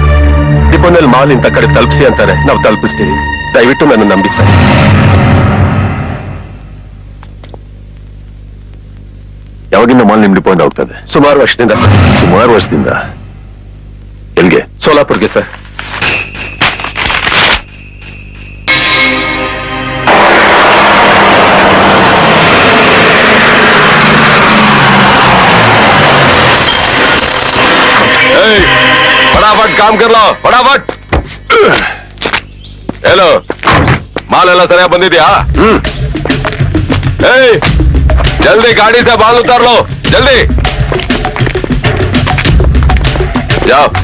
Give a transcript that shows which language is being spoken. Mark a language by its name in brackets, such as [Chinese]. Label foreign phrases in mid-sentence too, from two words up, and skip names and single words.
[Kannada] ಡಿಪೋನಲ್ಲಿ ಮಾಲ್ ಇಂಥ ಕಡೆ ತಲುಪಿಸಿ ಅಂತಾರೆ, ನಾವು ತಲುಪಿಸ್ತೀವಿ. ದಯವಿಟ್ಟು ನನ್ನ ನಂಬಿ ಸರ್. ಯಾವಾಗಿಂದ ಮಾಲ್ ನಿಮ್ ಡಿಪೋಯಿಂದ ಹೋಗ್ತದೆ? ಸುಮಾರು ವರ್ಷದಿಂದ. ಸುಮಾರು ವರ್ಷದಿಂದ. ಎಲ್ಗೆ? ಸೋಲಾಪುರ್ಗೆ ಸರ್. [Hindi] फटाफट काम कर लो, फटाफट. हेलो, माल [Kannada] ಎಲ್ಲ ಸರಿಯಾಗಿ ಬಂದಿದ್ಯಾ? [Hindi] जल्दी गाड़ी से बाल उतार लो, जल्दी जाओ.